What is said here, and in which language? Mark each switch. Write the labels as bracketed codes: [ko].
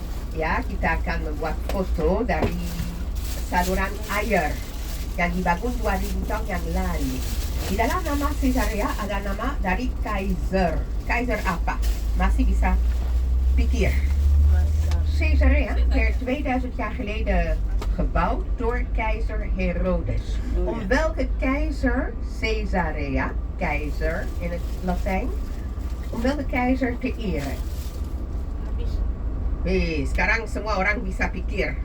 [id] Ya, kita akan membuat foto dari saluran air yang dibangun 2000 tahun yang lalu. Di dalam nama Caesarea ada nama dari Keizer. Keizer apa? Masih bisa pikir. [nl] Caesarea werd 2000 jaar geleden gebouwd door keizer Herodes. Om welke keizer Caesarea, keizer in het Latijn, om welke keizer te eren? [id] Sekarang semua orang bisa pikir.